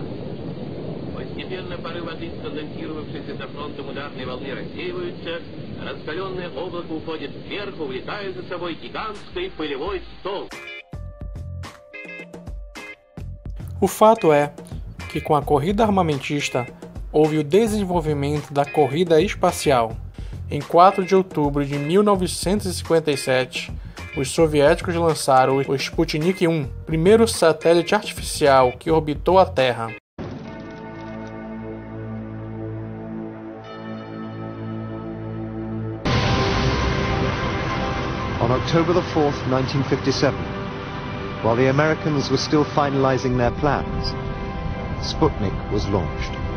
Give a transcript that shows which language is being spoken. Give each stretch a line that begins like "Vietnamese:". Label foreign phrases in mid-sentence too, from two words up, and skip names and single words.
Russian: Постепенно пары воды, сконденсировавшиеся за фронтом ударной волны, рассеиваются, раскаленное облако уходит вверх, увлекая за собой гигантский пылевой столб.
Portuguese: O fato é que com a corrida armamentista houve o desenvolvimento da corrida espacial. Em 4 de outubro de 1957, os soviéticos lançaram o Sputnik 1, primeiro satélite artificial que orbitou a Terra.
English: On October 4th, 1957, while the Americans were still finalizing their plans, Sputnik was launched.